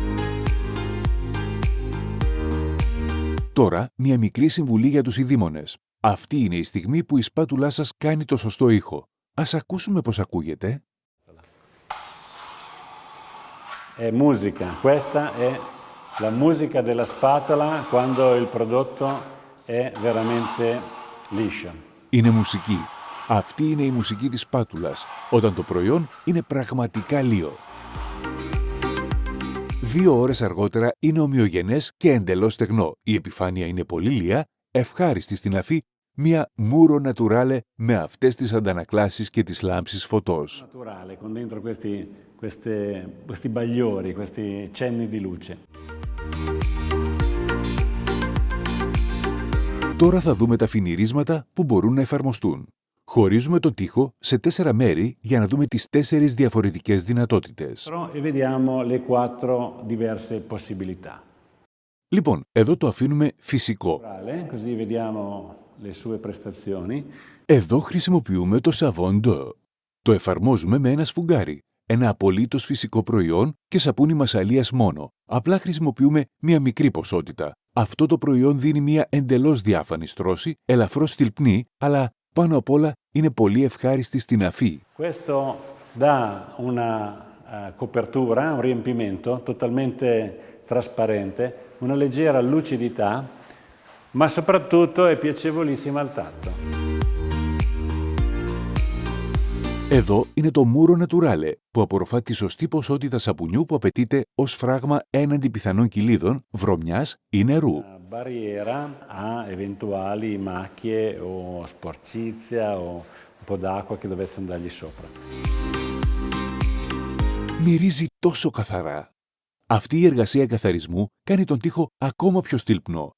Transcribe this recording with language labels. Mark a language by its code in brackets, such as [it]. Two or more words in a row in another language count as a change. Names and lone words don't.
[el] Τώρα, μια μικρή συμβουλή για τους ειδήμονες. Αυτή είναι η στιγμή που η σπάτουλά σας κάνει το σωστό ήχο. Ας ακούσουμε πώς ακούγεται. [it] È musica. Questa è la musica della spatola quando il prodotto è veramente liscio. [el] Είναι μουσική. Αυτή είναι η μουσική της σπάτουλας, όταν το προϊόν είναι πραγματικά λίο. 2 ώρες αργότερα είναι ομοιογενές και εντελώς στεγνό. Η επιφάνεια είναι πολύ λία, ευχάριστη στην αφή, μια Muro Naturale με αυτές τις αντανακλάσεις και τις λάμψεις φωτός. [it] Naturale, con dentro questi bagliori, questi cenni di luce. [el] Τώρα θα δούμε τα φινιρίσματα που μπορούν να εφαρμοστούν. Χωρίζουμε τον τοίχο σε 4 μέρη για να δούμε τις 4 διαφορετικές δυνατότητες. [it] E vediamo le 4 diverse possibilità. [el] Λοιπόν, εδώ το αφήνουμε φυσικό. [it] Così vediamo le sue prestazioni. [el] Εδώ χρησιμοποιούμε το Savon d'Eau. Το εφαρμόζουμε με ένα σφουγγάρι, ένα απολύτως φυσικό προϊόν και σαπούνι μασαλίας μόνο. Απλά χρησιμοποιούμε μία μικρή ποσότητα. Αυτό το προϊόν δίνει μία εντελώς διάφανη στρώση, ελαφρώς στυλπνή, αλλά πάνω απ' όλα είναι πολύ ευχάριστη στην αφή. [it] Questo dà una copertura, un riempimento totalmente trasparente, una leggera lucidità, ma soprattutto è piacevolissima al tatto. [el] Εδώ είναι το Muro Naturale, που απορροφά τη σωστή ποσότητα σαπουνιού που απαιτείται ως φράγμα έναντι πιθανών κυλίδων, βρωμιάς ή νερού. [it] Barriera a eventuali macchie o sporcizia o un po' d'acqua che dovesse andargli sopra. [el] Μυρίζει τόσο καθαρά. Αυτή η εργασία καθαρισμού κάνει τον τοίχο ακόμα πιο στυλπνό.